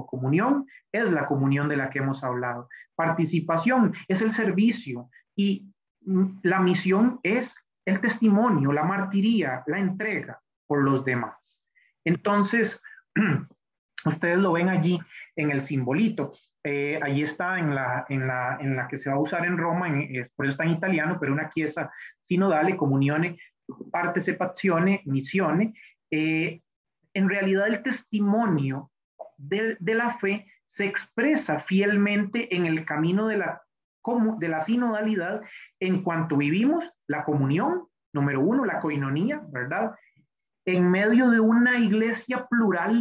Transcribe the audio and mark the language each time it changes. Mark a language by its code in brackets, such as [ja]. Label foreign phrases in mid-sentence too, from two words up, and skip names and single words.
[es] Comunión es la comunión de la que hemos hablado. Participación es el servicio, y la misión es el testimonio, la martiría, la entrega por los demás. Entonces, ustedes lo ven allí en el simbolito. Allí está en la que se va a usar en Roma, por eso está en italiano, pero [it] una chiesa sinodale, comunione, partecipazione, missione. [es] En realidad el testimonio de la fe se expresa fielmente en el camino de la sinodalidad en cuanto vivimos la comunión, número uno, la koinonía, ¿verdad? En medio de una iglesia plural.